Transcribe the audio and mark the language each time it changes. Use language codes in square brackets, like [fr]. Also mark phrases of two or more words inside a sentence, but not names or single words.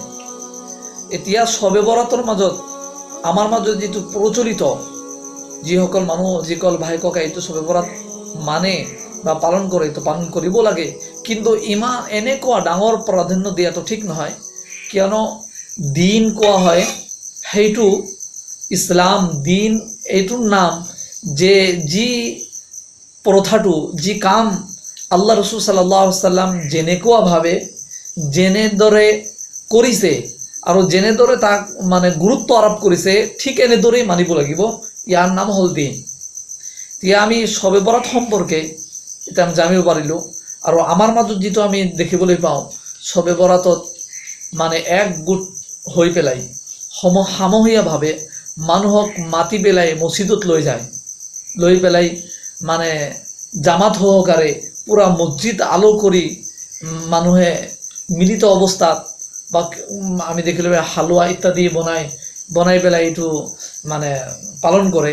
[as] এতিয়া শবে বরাতৰ মাজত আমাৰ মাজত যিটো প্ৰচলিত, যিসকল ভাই ককাই এইটো শবে বরাত মানে বা পালন কৰে, এইটো পালন কৰিব লাগে, কিন্তু ইমান এনেকুৱা ডাঙৰ প্ৰাধান্য দিয়াটো ঠিক নহয়। কিয়নো দিন কোৱা হয়, সেইটো ইছলাম দিন, এইটোৰ নাম যে যি প্ৰথাটো, যি কাম আল্লাহ ৰসুল [ar] صلى الله عليه وسلم [as] যেনেকুৱাভাৱে যেনেদৰে কৰিছে আৰু যেনেদৰে তাক গুৰুত্ব আৰোপ কৰিছে, ঠিক এনেদৰেই মানিব লাগিব। ইয়াৰ নাম হ'ল দিন। এতিয়া আমি শবে বরাত সম্পৰ্কে এতিয়া আমি জানিব পাৰিলোঁ, আৰু আমাৰ মাজত যিটো আমি দেখিবলৈ পাওঁ, শবে বরাতত একগোট হৈ পেলাই সামূহিকভাৱে মানুহক মাতি পেলাই মছজিদত লৈ পেলাই জামাত সহকাৰে পুৰা মছজিদ আলো কৰি মানুহে মিলিত অৱস্থাত বা আমি দেখিলোঁ হালুৱা ইত্যাদি বনাই পেলাই এইটো পালন কৰে।